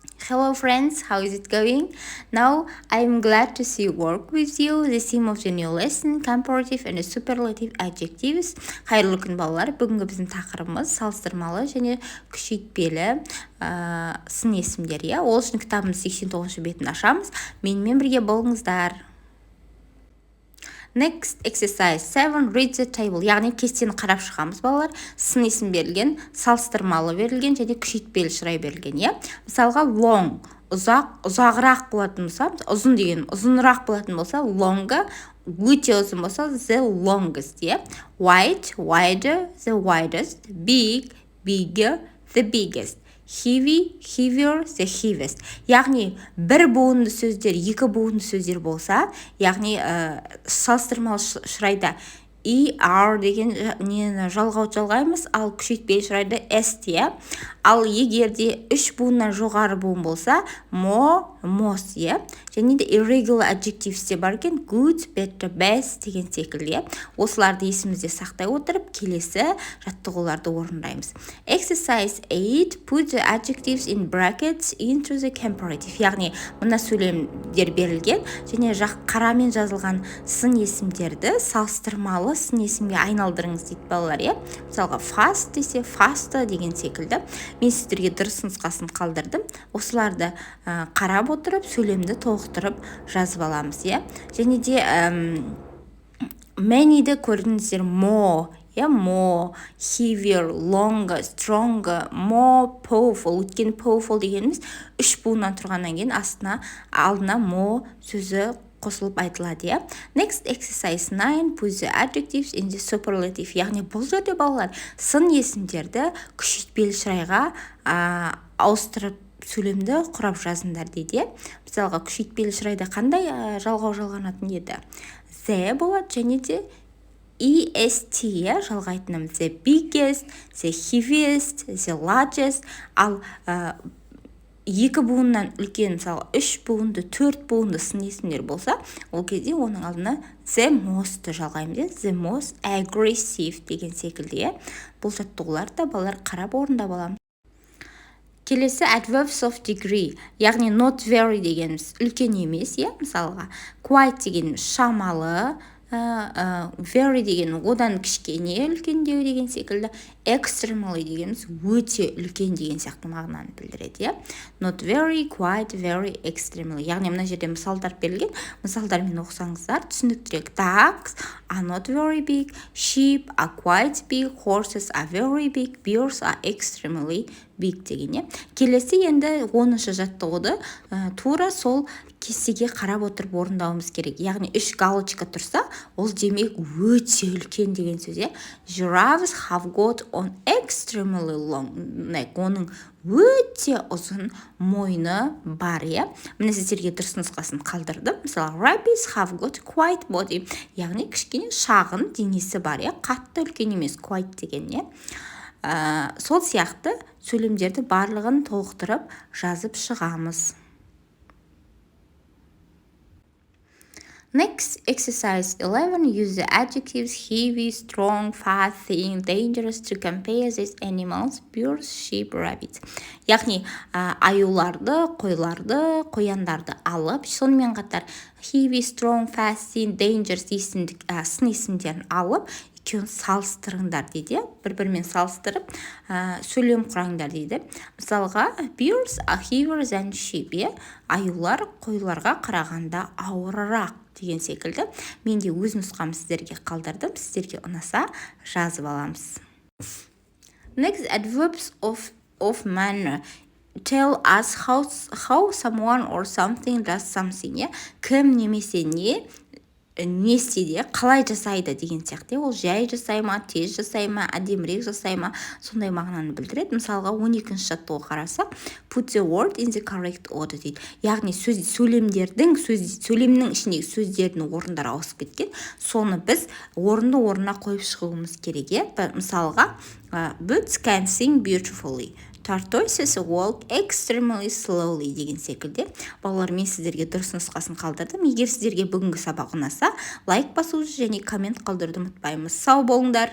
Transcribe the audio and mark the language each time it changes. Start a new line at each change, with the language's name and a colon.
English: Hello friends, how is it going? Now I'm glad to see work with you. The theme of the new lesson, comparative and superlative adjectives.
Kazakh: Қайырлы күн балалар. Бүгінгі біздің тақырыбымыз салыстырмалы және күшейтпелі сын есімдер. Ол үшін кітабымыз 89 бетін ашамыз. Менімен бірге болыңыздар.
English: Next exercise 7 read the table.
Kazakh: Яғни кестені қарап шығамыз балалар. Сын есім берілген, салыстырмалы берілген және күшейтпелі шырай берілген. Мысалға long, ұзағырақ болатын болса, ұзын деген ұзынырақ болатын болса, longer, өте ұзын болса, the longest.
English: Wide, wider, the widest. Big, bigger, the biggest. Heavy, heavier, the heaviest.
Kazakh: Яғни бір буынды сөздер, екі буынды сөздер болса, яғни салыстырмалы шырайда ER деген нені жалғаймыз, ал күшейтпелі шырайда S. Ал егерде үш буыннан жоғары буын болса, more, most. Және де irregular adjectives де бар екен, good, better, best деген секілді. Осыларды есімізде сақтай отырып, келесі жаттығуларды орындаймыз.
English: Exercise 8, put the adjectives in brackets into the comparative.
Kazakh: Яғни мына сөйлемдер берілген, және қарамен жазылған сын есімдерді салыстырмалы сын есімге айналдырыңыз дейді балалар. Мысалға fast десе faster деген секілді. Мен сіздерге дұрыс нұсқасын қалдырдым. Осыларды қарап отырып, сөйлемді толықтырып жазып аламыз. Және де many-ді көрдіңіздер,
English: more, more, heavier, longer, stronger, more powerful.
Kazakh: Өткен powerful дегеніміз үш буыннан тұрғаннан кейін алдына more сөзі қосылып айтылады.
English: Next exercise 9, put the adjectives in the superlative.
Kazakh: Яғни бұл жерде балалар сын есімдерді күшейтпелі шырайға ауыстырып сөйлемді құрап жазыңдар дейді. Мысалға күшейтпелі шырайда қандай жалғау жалғанатын еді? The болады және де EST жалғайтыным.
English: The biggest, the heaviest, the largest.
Kazakh: Ал екі буыннан үлкен, мысалы, үш буынды, төрт буынды сын есімдер болса, ол кезде оның алдына the most жалғаймыз.
English: The most aggressive
Kazakh: деген секілді. Бұл жаттығуларды балалар қарап орындап аламыз. Келесі adverbs of degree, яғни not very дегеніміз үлкен емес, мысалға quite дегеніміз шамалы, very деген одан кішкене үлкендеу деген секілді, extremely дегеніміз өте үлкен деген сияқты мағынаны білдіреді.
English: Not very, quite, very, extremely.
Kazakh: Яғни мына жерде мысалдар берілген, мысалдармен оқысаңыздар түсініктірек.
English: Ducks are not very big, sheep are quite big, horses are very big, bears are extremely big деген.
Kazakh: Келесі енді 10-шы жаттығуды тура сол кестеге қарап отырып орындауымыз керек. Яғни үш галочка тұрса, ол демек өте үлкен деген сөз.
English: Giraffes have got an extremely long neck.
Kazakh: Оның өте ұзын мойны бар. Міне сіздерге дұрыс нұсқасын қалдырдым.
English: Мысалы, rabbits have got quite body.
Kazakh: Яғни кішкене шағын денесі бар. Қатты үлкен емес, quite деген. Сол сияқты сөйлемдерді барлығын толықтырып жазып шығамыз.
English: Next, exercise 11, use the adjectives heavy, strong, fast, thin, dangerous to compare these animals, birds, sheep, rabbits.
Kazakh: Яғни аюларды, қойларды, қояндарды алып, сонымен қатар heavy, strong, fast, thin, dangerous сын есімдерін алып, екеуін салыстырыңдар дейді. Бір-бірімен салыстырып, сөйлем құраңдар дейді.
English: Мысалға, birds are heavier than sheep.
Kazakh: Аюлар қойларға қарағанда ауырырақ деген секілді. Мен де өз нұсқам сіздерге қалдырдым. Сіздерге ұнаса жазып аламыз.
English: Next, adverbs of manner. Tell us how someone or something does something.
Kazakh: Кім немесе не істейді, қалай жасайды деген сияқты. Ол жай жасай ма, тез жасай ма, әдемірек жасай ма, сондай мағынаны білдіреді. Мысалға 12-ші жаттығуға қарасақ,
English: put the word in the correct order
Kazakh: дейді. Яғни сөйлемнің ішіндегі сөздердің орындары ауысып кеткен. Соны біз орынына қойып шығуымыз керек.
English: Мысалға, birds can sing beautifully. Tortoises walk extremely slowly
Kazakh: деген секілді. Балалар, мен сіздерге дұрыс нұсқасын қалдырдым. Егер сіздерге бүгінгі сабақ ұнаса, лайк басуды және коммент қалдыруды ұмытпаймыз. Сау болыңдар.